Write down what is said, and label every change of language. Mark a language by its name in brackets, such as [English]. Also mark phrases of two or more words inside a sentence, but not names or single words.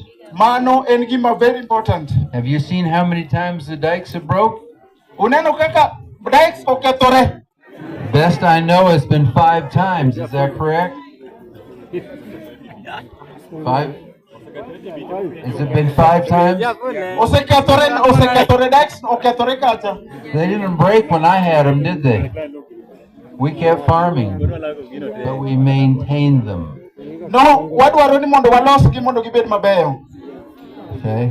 [Luo (Kenya and Tanzania)] Mano engima [English] very important. Have you seen how many times the dikes have broke? [Luo (Kenya and Tanzania)] Uneno kaka dikes okethore. [English] Best I know it's been 5 times. Is that correct? 5? Has it been 5 times? [Luo (Kenya and Tanzania)] Osekethore dikes okethore kacha. [English] They didn't break when I had them, did they? We kept farming, but we maintained them. [Luo (Kenya and Tanzania)] No, wadwaro ni mondo walos gi mondo gibed mabeyo. [English] Okay?